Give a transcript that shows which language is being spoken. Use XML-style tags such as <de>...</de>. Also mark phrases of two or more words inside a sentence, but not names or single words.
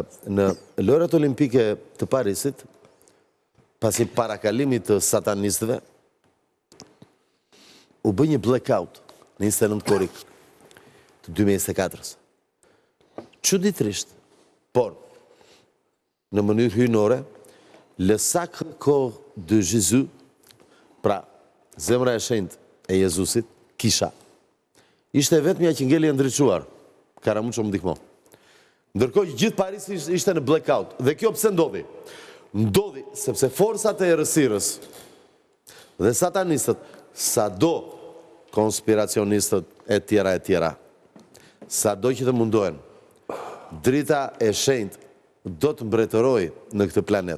<sq>Në lojrat olimpike të Parisit, pasi parakalimit të satanistëve, u bë një blackout në 29 korrik të 2024-s. Çuditërisht, por në mënyrë hyjnore,</sq> <fr>le sacre corps de Jésus,</fr> <sq>pra zemra e shenjtë e Jezusit, kisha, ishte vetmja që ngeli e ndriçuar. Karamuço më ndihmo. Ndërkohë gjithë Parisi ishte në blackout. Dhe kjo pse ndodhi? Ndodhi sepse forcat e errësirës dhe satanistët, sado konspiracionistët e tjera, sado që të mundohen, drita e shenjtë do të mbretërojë në këtë planet.</sq>